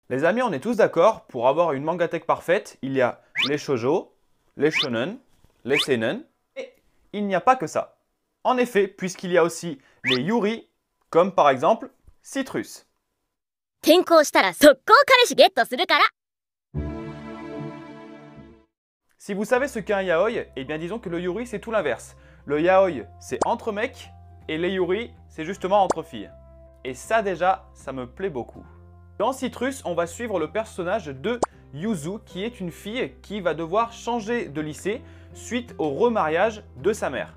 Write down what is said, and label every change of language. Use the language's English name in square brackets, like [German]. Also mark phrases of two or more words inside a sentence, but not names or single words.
[French] Les amis, on est tous d'accord, pour avoir une mangatech parfaite, il y a les shoujo, les shonen, les seinen, et il n'y a pas que ça. En effet, puisqu'il y a aussi les yuri, comme par exemple Citrus. [Japanese] 転校したら速攻彼氏ゲットするから。 [French] Si vous savez ce qu'est un yaoi, eh bien disons que le yuri c'est tout l'inverse. Le yaoi c'est entre mecs et les yuri c'est justement entre filles. Et ça déjà, ça me plaît beaucoup. Dans Citrus, on va suivre le personnage de Yuzu qui est une fille qui va devoir changer de lycée suite au remariage de sa mère.